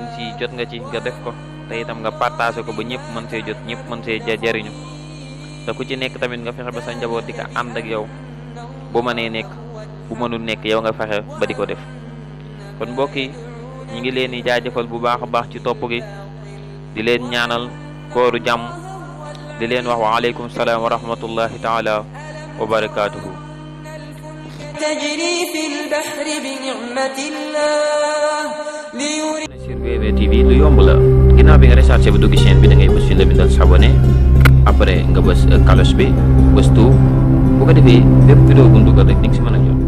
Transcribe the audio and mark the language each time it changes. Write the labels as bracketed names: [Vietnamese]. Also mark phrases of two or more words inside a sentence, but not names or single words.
[Wolof] ne si jot nga ci nga def ko te itam nga partagé ko ba ñëpp mën see jot ñëpp mën see jariñu te ku ci nekk tamit nga fexe ba sa njaboot di ko ànd ak yow bu mënee nekk bu mënul nekk yow nga fexe ba di ko def kon mbokk yi ñi ngi leen di jaajëfal bu baax a baax ci topp gi di leen ñaanal kooru jàmm di leen wax [Arabic] وعليكم السلام ورحمة الله تعالى وبركاته تجري في البحر بنعمة الله [Wolof] sur VVTV lu yomb la ginnaaw bi nga recherché ba dugg chaîne bi da ngay bës fi la bindal [French] s'abonner après [Wolof] nga bës cloche bi bës tout bu ko defee bépp vidéo bu ñu dugal rek di nga si mën a